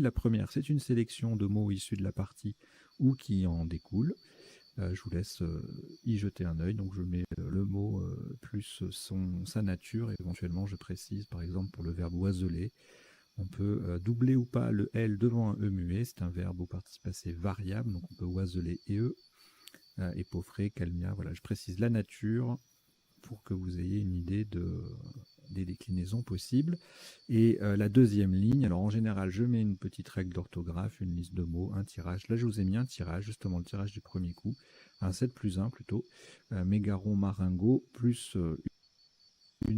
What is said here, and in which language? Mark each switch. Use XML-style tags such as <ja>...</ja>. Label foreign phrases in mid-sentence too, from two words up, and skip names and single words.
<fr>La première, c'est une sélection de mots issus de la partie ou qui en découlent. Je vous laisse y jeter un œil. Donc je mets le mot plus sa nature. Éventuellement, je précise, par exemple, pour le verbe oiseler, on peut doubler ou pas le L devant un E muet. C'est un verbe au participe passé variable. Donc on peut oiseler et E. Épeauffrer, calmia. Voilà, je précise la nature pour que vous ayez une idée des déclinaisons possibles. Et la deuxième ligne, alors en général, je mets une petite règle d'orthographe, une liste de mots, un tirage. Là, je vous ai mis un tirage, justement le tirage du premier coup, un 7 plus 1 plutôt, mégaron, maringot, plus une.</fr>